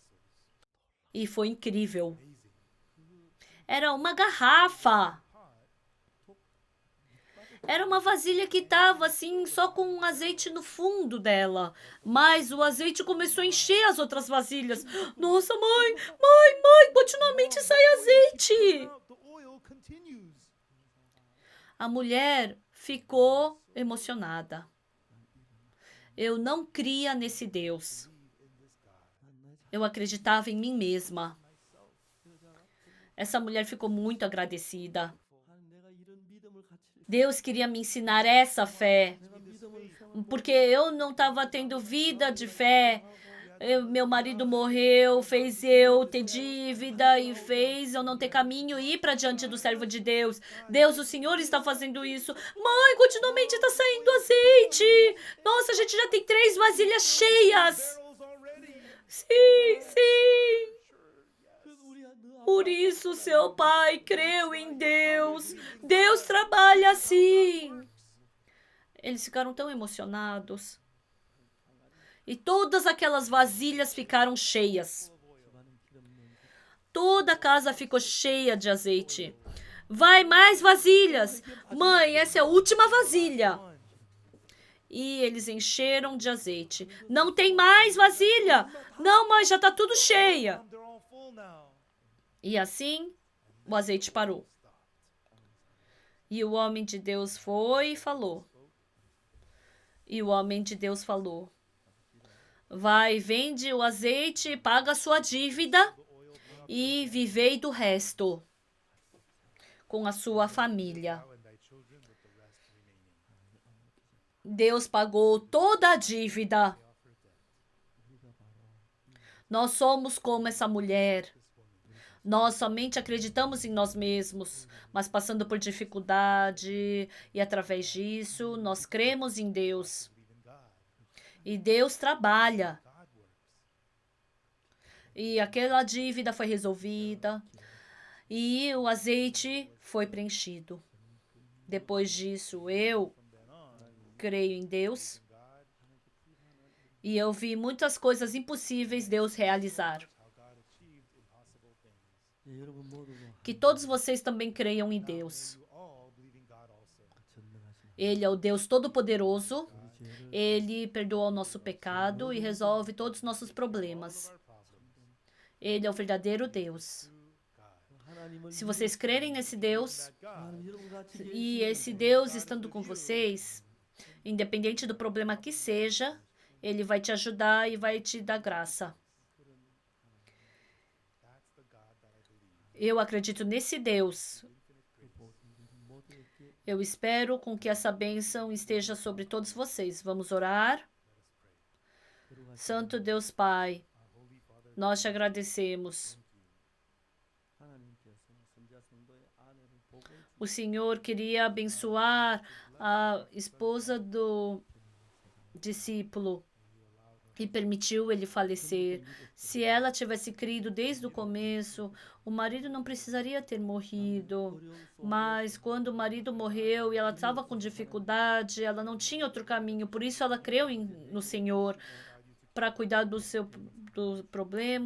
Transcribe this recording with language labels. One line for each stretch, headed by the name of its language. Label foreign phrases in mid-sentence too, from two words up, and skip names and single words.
Portuguese: E foi incrível. Era uma garrafa. Era uma vasilha que estava assim, só com um azeite no fundo dela. Mas o azeite começou a encher as outras vasilhas. Nossa, mãe, continuamente sai azeite.
English: The oil continues.
Portuguese: A mulher ficou emocionada. Eu não cria nesse Deus. Eu acreditava em mim mesma. Essa mulher ficou muito agradecida.
Korean: 하나님 내가 이런 믿음을 같이
Portuguese: Deus queria me ensinar essa fé,
Korean: 내가 믿음을 세워
Portuguese: porque eu não estava tendo vida de fé. Meu marido morreu, fez eu ter dívida e fez eu não ter caminho e ir para diante do servo de Deus. Deus, o Senhor está fazendo isso. Mãe, continuamente está saindo azeite. Nossa, a gente já tem 3 vasilhas cheias.
English: Barrels already.
Portuguese: Sim.
Korean: 그래서 우리 너
Portuguese: Por isso seu pai creu em Deus. Deus trabalha assim. Eles ficaram tão emocionados. E todas aquelas vasilhas ficaram cheias.
Korean: 집안은 기름 냄새
Portuguese: Toda a casa ficou cheia de azeite. Vai, mais vasilhas. Mãe, essa é a última vasilha. E eles encheram de azeite. Não tem mais vasilha. Não, mãe, já está tudo cheia.
English: They're all full now.
Portuguese: E assim, o azeite parou. E o homem de Deus foi e falou. E o homem de Deus falou: vai, vende o azeite, paga a sua dívida e vivei do resto com a sua família.
English: Thou and thy children with the rest remaining.
Portuguese: Deus pagou toda a dívida. Nós somos como essa mulher. Nós somente acreditamos em nós mesmos, mas passando por dificuldade e através disso nós cremos em Deus.
English: Believe in God.
Portuguese: E Deus trabalha.
English: God works.
Portuguese: E aquela dívida foi resolvida e o azeite foi preenchido. Depois disso, eu creio em Deus e eu vi muitas coisas impossíveis Deus realizar.
English: How God achieved impossible things.
Korean: 예, 여러분 모두가
Portuguese: Que todos vocês também creiam em Deus.
English: You all believe in God also.
Korean: 전능하신
Portuguese: Ele é o Deus Todo-Poderoso.
Korean: 우리 죄를
Portuguese: Ele perdoa o nosso pecado e resolve todos os nossos problemas.
English: Our problems.
Portuguese: Ele é o verdadeiro Deus.
Korean: 하나님을
Portuguese: Se vocês crerem nesse Deus,
English: That God
Korean: 하나님 여러분 같이
Portuguese: e esse Deus estando com vocês, independente do problema que seja, Ele vai te ajudar e vai te dar graça.
English: that's the God that I believe.
Portuguese: Eu acredito nesse Deus.
Korean: 모두에게
Portuguese: Eu espero com que essa bênção esteja sobre todos vocês. Vamos orar? Santo Deus Pai, nós te agradecemos. 하나님께서 선지자 성도의 아내를 복을 O Senhor queria abençoar a esposa do discípulo e permitiu ele falecer. Se ela tivesse crido desde o começo, o marido não precisaria ter morrido. Mas quando o marido morreu e ela estava com dificuldade, ela não tinha outro caminho, por isso ela creu no Senhor para cuidar do problema.